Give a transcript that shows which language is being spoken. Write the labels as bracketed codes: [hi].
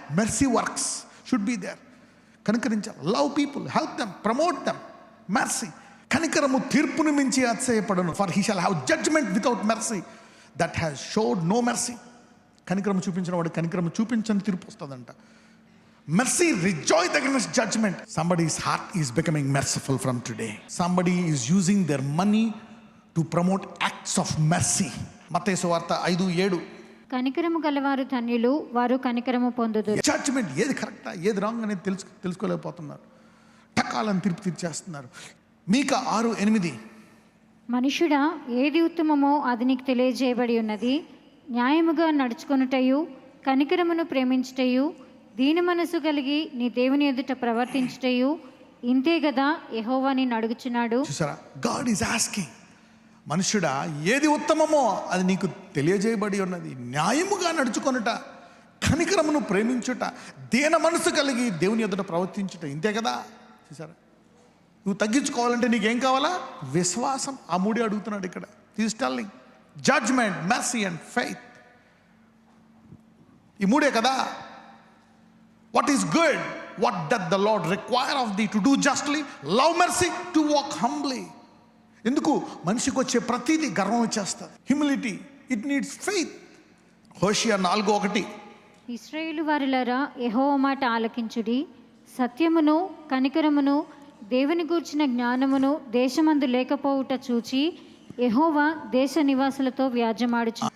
[en] Mercy works should be there. [te] కనికరించాలి. [en] Love people, help them, promote them. Mercy. [te] కనికరము తీర్పును మించి అతిశయపడను. [en] For he shall have judgement without mercy that has showed no mercy. [te] కనికరము చూపించిన వాడు కనికరము చూపించని తీర్పు వస్తుందంట. [en] Mercy rejoice against judgment. Somebody's heart is becoming merciful from today. Somebody is using their money to promote acts of mercy. [te] మత్తయి సువార్త 5:7. కనికరము గలవారు ధన్యులు, వారు కనికరము పొందుదురు. జడ్జ్మెంట్ ఏది కరెక్టా ఏది రాంగ్ అనేది తెలుసుకోలేకపోతున్నారు. టకాలను తీర్పు తీర్చేస్తున్నారు. మీకా 6:8. మనుషుడా, ఏది ఉత్తమమో అది నీకు తెలియజేయబడి ఉన్నది. న్యాయముగా నడుచుకొనుటయు, కనికరమును ప్రేమించుటయు, దీన మనసు కలిగి నీ దేవుని ఎదుట ప్రవర్తించుటయు ఇంతే కదా యెహోవా నిన్ను అడుగుచున్నాడు. చూసారా? [en] God is asking, [te] మనుషుడా ఏది ఉత్తమమో అది నీకు తెలియజేయబడి ఉన్నది. న్యాయముగా నడుచుకొనుట, కనికరమును ప్రేమించుట, దీన మనసు కలిగి దేవుని ఎదుట ప్రవర్తించుట ఇంతే కదా. చూసారా? నువ్వు తగ్గించుకోవాలంటే నీకేం కావాలా? విశ్వాసం. ఆ 3 అడుగుతున్నాడు ఇక్కడ. [en] Is telling judgement, mercy and faith. [te] ఈ 3 కదా. [en] What is good? What doth the Lord require of thee? To do justly, love mercy, to walk humbly. [te] ఎందుకు? మనిషికి వచ్చే ప్రతిదీ గర్వం వచ్చేస్తుంది. [en] Humility, it needs faith. హోషియా 4:1. [te] ఇశ్రాయేలు వారులారా, యెహోవా మాట ఆలకించుడి. సత్యమును కనికరమును దేవుని గూర్చిన జ్ఞానమును దేశమందు లేకపోవుట చూచి యెహోవా దేశ నివాసులతో వ్యాజ్యమాడుచు.